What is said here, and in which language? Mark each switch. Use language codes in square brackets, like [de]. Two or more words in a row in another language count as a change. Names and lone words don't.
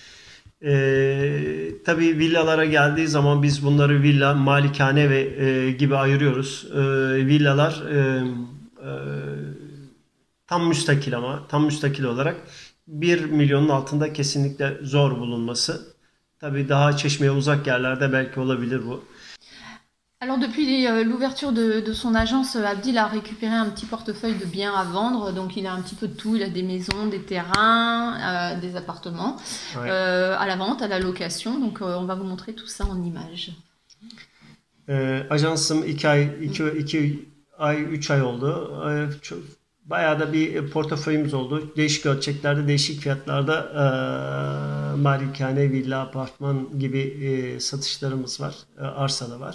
[tr] Tabii villalara geldiği zaman biz bunları villa, malikane ve gibi ayırıyoruz. Villalar tam müstakil olarak 1 milyonun altında kesinlikle zor bulunması. Tabii daha Çeşme'ye uzak yerlerde belki olabilir bu. [fr] Alors depuis l'ouverture de son agence, Abdil a récupéré un petit portefeuille de biens à vendre, donc il a un petit peu de tout, il a des maisons, des terrains, des appartements à la vente, à la location, donc on va vous montrer tout ça en images. [tr] Ajansım 2 ay 3 ay oldu. Bayağı da bir portföyümüz oldu. Değişik ölçeklerde, değişik fiyatlarda malikane, villa, apartman gibi satışlarımız var. Arsada var.